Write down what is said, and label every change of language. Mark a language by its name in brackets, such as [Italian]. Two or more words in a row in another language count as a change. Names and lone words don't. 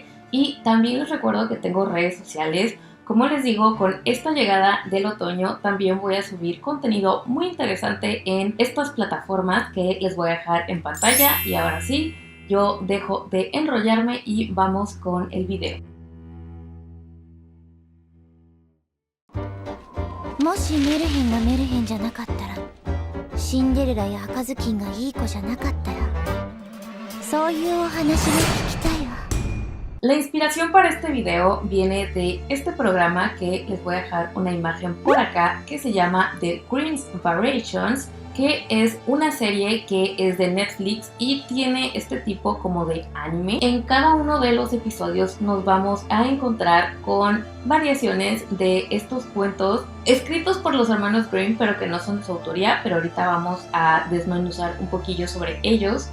[Spanish] Y también les recuerdo que tengo redes sociales. Como les digo, con esta llegada del otoño también voy a subir contenido muy interesante en estas plataformas que les voy a dejar en pantalla. Y ahora sí, yo dejo de enrollarme y vamos con el video. [Japanese] もしメルヘンがメルヘンじゃなかったら、シンデレラや赤ずきんがいい子じゃなかったら、そういうお話が聞きたいわ。 [Spanish] La inspiración para este video viene de este programa que les voy a dejar una imagen por acá que se llama The Grimm's Variations, que es una serie que es de Netflix y tiene este tipo como de anime. En cada uno de los episodios nos vamos a encontrar con variaciones de estos cuentos escritos por los hermanos Grimm, pero que no son de su autoría, pero ahorita vamos a desmenuzar un poquillo sobre ellos.